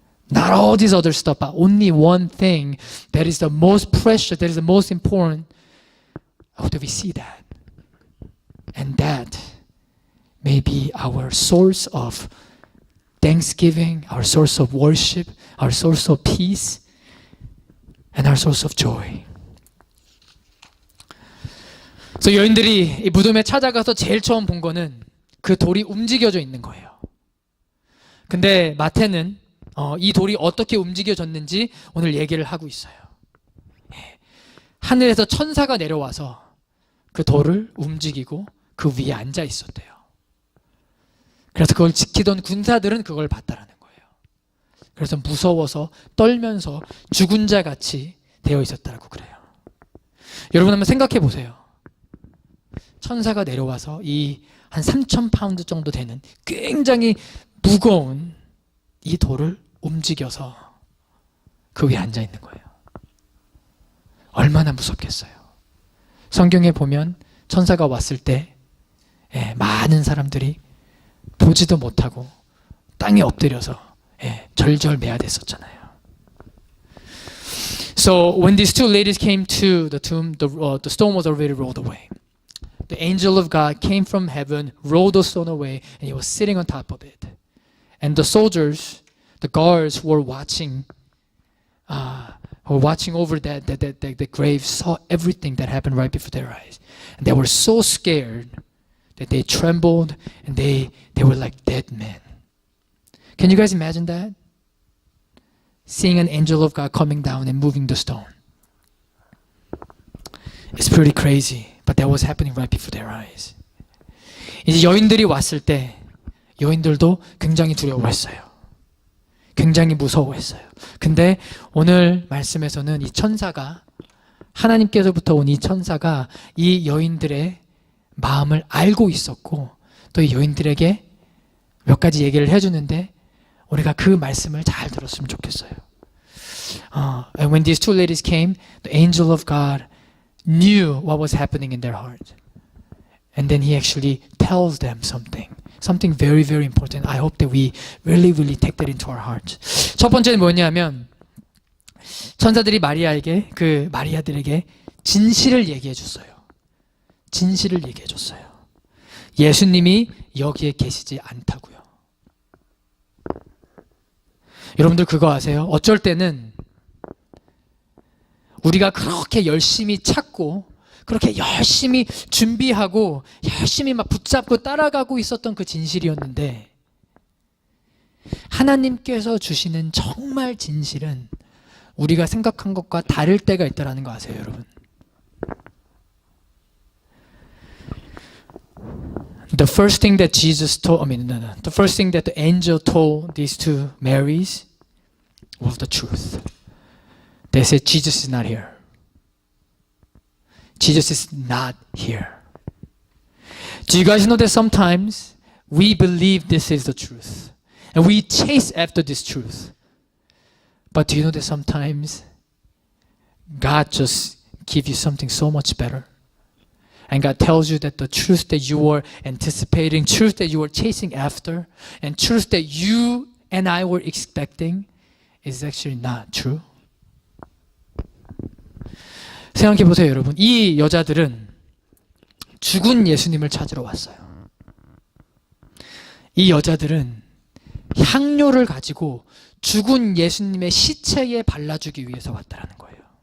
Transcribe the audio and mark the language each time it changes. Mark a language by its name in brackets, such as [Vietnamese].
[English] Not all this other stuff, but only one thing that is the most precious, that is the most important. How do we see that? And that may be our source of thanksgiving, our source of worship, our source of peace, and our source of joy. [Korean] 그래서 여인들이 이 무덤에 찾아가서 제일 처음 본 거는 그 돌이 움직여져 있는 거예요. 근데 마태는 이 돌이 어떻게 움직여졌는지 오늘 얘기를 하고 있어요. 하늘에서 천사가 내려와서 그 돌을 움직이고 그 위에 앉아 있었대요. 그래서 그걸 지키던 군사들은 그걸 봤다라는 거예요. 그래서 무서워서 떨면서 죽은 자 같이 되어 있었다라고 그래요. 여러분 한번 생각해 보세요. 천사가 내려와서 이 한 3,000파운드 정도 되는 굉장히 무거운 이 돌을 움직여서 그 위에 앉아 있는 거예요. 얼마나 무섭겠어요. 성경에 보면 천사가 왔을 때 많은 사람들이 보지도 못하고 땅에 엎드려서 절절매야됐었잖아요. [English] So when these two ladies came to the tomb, the stone was already rolled away. The angel of God came from heaven, rolled the stone away, and he was sitting on top of it. And the soldiers, the guards who were watching over the grave, saw everything that happened right before their eyes. And they were so scared that they trembled and they were like dead men. Can you guys imagine that? Seeing an angel of God coming down and moving the stone. It's pretty crazy, but that was happening right before their eyes. [Korean] 이제 여인들이 왔을 때 여인들도 굉장히 두려워했어요. 굉장히 무서워했어요. 근데 오늘 말씀에서는 이 천사가, 하나님께서부터 온 이 천사가 이 여인들의 마음을 알고 있었고 또 이 여인들에게 몇 가지 얘기를 해주는데 우리가 그 말씀을 잘 들었으면 좋겠어요. [English] And when these two ladies came, the angel of God knew what was happening in their heart. And then he actually tells them something very, very important. I hope that we really take that into our hearts. [Korean] 첫 번째는 뭐냐면 천사들이 마리아들에게 진실을 얘기해 줬어요. 진실을 얘기해 줬어요. 예수님이 여기에 계시지 않다고요. 여러분들 그거 아세요? 어쩔 때는 우리가 그렇게 열심히 찾고 그렇게 열심히 준비하고 열심히 막 붙잡고 따라가고 있었던 그 진실이었는데 하나님께서 주시는 정말 진실은 우리가 생각한 것과 다를 때가 있다는 거 아세요, 여러분? [English] The first thing that the first thing that the angel told these two Marys was the truth. They said, Jesus is not here. Jesus is not here. Do you guys know that sometimes we believe this is the truth and we chase after this truth? But do you know that sometimes God just gives you something so much better? And God tells you that the truth that you were anticipating, truth that you were chasing after, and truth that you and I were expecting is actually not true. [Korean] 생각해 보세요, 여러분. 이 여자들은 죽은 예수님을 찾으러 왔어요. 이 여자들은 향료를 가지고 죽은 예수님의 시체에 발라주기 위해서 왔다라는 거예요.